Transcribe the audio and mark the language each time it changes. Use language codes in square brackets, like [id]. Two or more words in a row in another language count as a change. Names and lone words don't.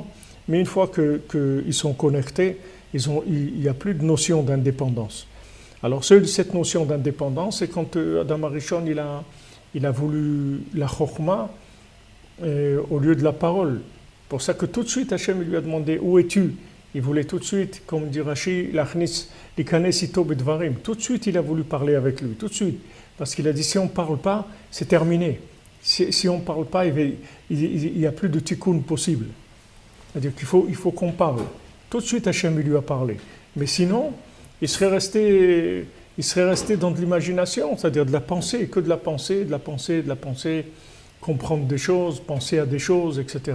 [fr] Mais une fois qu'ils sont connectés, il n'y a plus de notion d'indépendance. Alors cette notion d'indépendance, c'est quand Adam Arishon il a voulu la chokhma au lieu de la parole. C'est pour ça que tout de suite Hachem lui a demandé « Où es-tu » Il voulait tout de suite, comme dit Rashi, « [he] לכנס להכנס עמו בדברים [fr] » Tout de suite, il a voulu parler avec lui, tout de suite. Parce qu'il a dit « Si on ne parle pas, c'est terminé. » Si on ne parle pas, il n'y a plus de tikkun possible. C'est-à-dire qu'il faut qu'on parle. Tout de suite, Hachem lui a parlé. Mais sinon, il serait resté dans de l'imagination, c'est-à-dire de la pensée, que de la pensée, comprendre des choses, penser à des choses, etc.